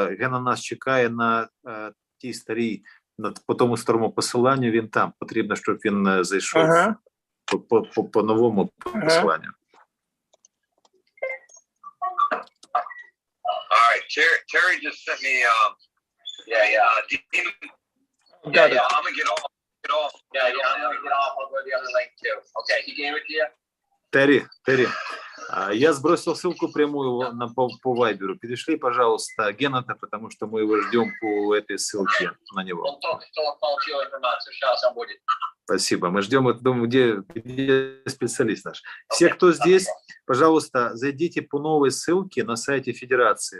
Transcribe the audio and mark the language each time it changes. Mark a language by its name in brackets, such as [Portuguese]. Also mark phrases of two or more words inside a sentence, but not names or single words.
[Ukrainian] Гена нас чекає на тій старій, по тому старому посиланню, він там. Потрібно, щоб він зайшов по новому посиланню. [English] All right, Terry just sent me, Got it. I'm gonna get off. I'm gonna get off. I'll go to the other link too. Okay, he gave it to you? [Russian] Терри, я сбросил ссылку прямую по Вайберу. Перешли, пожалуйста, Гената, потому что мы его ждем по этой ссылке на него. Он только что получил информацию. Сейчас он будет. Спасибо. Мы ждем, думаю, где специалист наш. Все, кто здесь, пожалуйста, зайдите по новой ссылке на сайте Федерации.